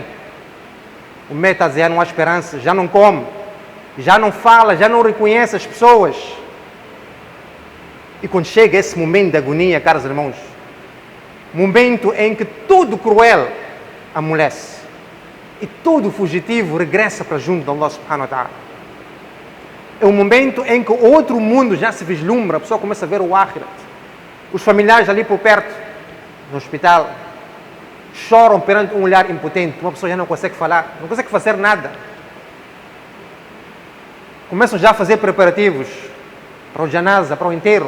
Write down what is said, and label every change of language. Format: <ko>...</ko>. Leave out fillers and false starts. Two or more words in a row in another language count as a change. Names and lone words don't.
<pt>O médico está a dizer: não há esperança, já não come, já não fala, já não reconhece as pessoas. E quando chega esse momento de agonia, caros irmãos, momento em que todo cruel amolece e todo fugitivo regressa para junto de</pt> <ar>الله سبحانه وتعالى.</ar> <pt>É um momento em que outro mundo já se vislumbra, a pessoa começa a ver o Akhirat. Os familiares ali por perto, no hospital, choram perante um olhar impotente. Uma pessoa já não consegue falar, não consegue fazer nada. Começam já a fazer preparativos para o janaza, para o enterro.</pt>